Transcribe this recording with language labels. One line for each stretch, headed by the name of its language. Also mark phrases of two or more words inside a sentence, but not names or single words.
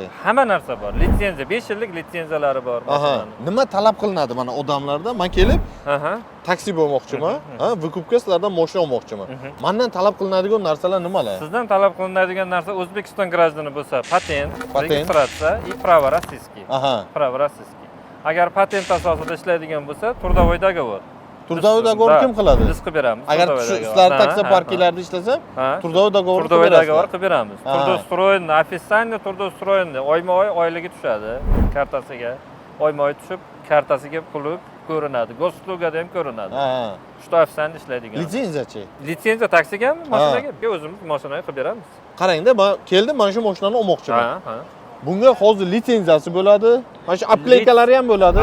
Uzbek: hamma narsa bor. Litsenziya, 5 yillik litsenziyalari bor Aha. mashinaning. Nima talab qilinadi mana odamlardan? Men kelib Aha. taksi bo'lmoqchiman, vykupga sizlardan mashina olmoqchiman. Mendan talab qilinadigan narsalar nimalar? Sizdan talab qilinadigan narsa O'zbekiston grajdani bo'lsa, patent, registratsiya
Russian: и право российский.
Uzbek: Aha.
Russian: Право российский.
Uzbek: Agar patent asosida ishlaydigan bo'lsa,
Russian: трудовой договор. трудовой договор
Uzbek: kim qiladi? Biz qilib beramiz. Agar sizlar taksi parklarida ishlasam,
Russian: трудовой договор
Uzbek: qilib
Russian: Трудовой
Uzbek: berasiz. договор qilib beramiz.
Russian: Трудоустроенный, официально трудоустроенный,
Uzbek: oyma-oy oyliga tushadi kartasiga. Oyma-oy tushib, kartasiga puli ko'rinadi. Goslugada ham ko'rinadi. Ha. Shu ofitsialni ishlaydigan. Litsenziyachi? Litsenziya taksiga ham, mashinaga o'zimiz mashinaga qilib beramiz. Qarangda, men keldim, mana shu mashinani olmoqchiman. Ha. Bunga hozir litsenziyasi bo'ladi, Mana shu aplaykalari ham bo'ladi.